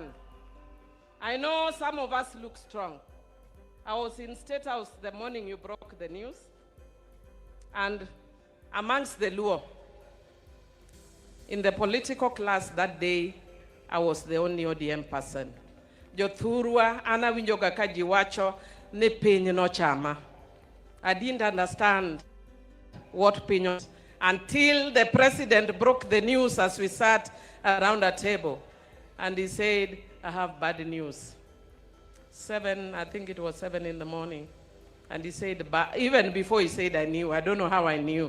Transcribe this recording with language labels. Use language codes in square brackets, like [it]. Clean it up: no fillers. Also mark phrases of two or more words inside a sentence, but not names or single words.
[en] I know some of us look strong. I was in State House the morning you broke the news, and amongst the Luo, in the political class that day, I was the only ODM person. [luo] Jothurwa ana winjoga kajiwacho ne piny no chama. [en] I didn't understand what piny until the president broke the news as we sat around a table, and he said, I have bad news. I think it was 7 in the morning. And he said, even before he said I knew, I don't know how I knew.